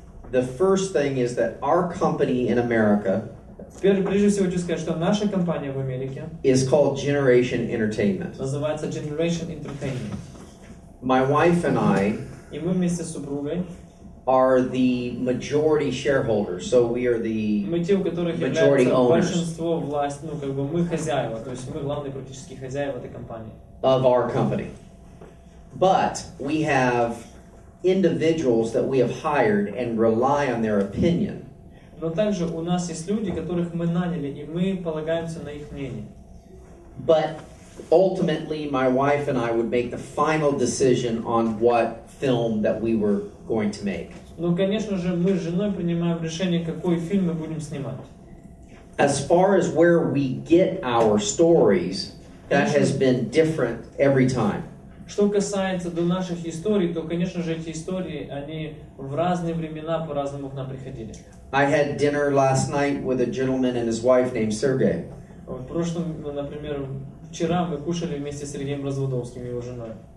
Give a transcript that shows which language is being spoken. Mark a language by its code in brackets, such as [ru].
[en] The first thing is that our company in America [ru] Прежде всего хочу сказать, что наша компания в Америке [en] is called Generation Entertainment. [ru] называется Generation Entertainment. [en] My wife and I [ru] И мы вместе с супругой [en] are the majority shareholders, so we are the [ru] мы те, у которых [en] majority [ru] является [en] owners [ru] большинство власть, мы хозяева, то есть мы главные практически хозяева этой компании. [en] of our company. But we have individuals that we have hired and rely on their opinion. [ru] Но также у нас есть люди, которых мы наняли, и мы полагаемся на их мнение. [en] But ultimately, my wife and I would make the final decision on what film that we were going to make. [ru] Но, конечно же, мы с женой принимаем решение, какой фильм мы будем снимать. [en] As far as where we get our stories, that has been different every time. [ru] Что касается до наших историй, то, конечно же, эти истории, они в разные времена по-разному к нам приходили. [en] I had dinner last night with a gentleman and his wife named Sergey. [ru] В прошлом, например, вчера мы кушали вместе с Сергеем Разводовским и его женой.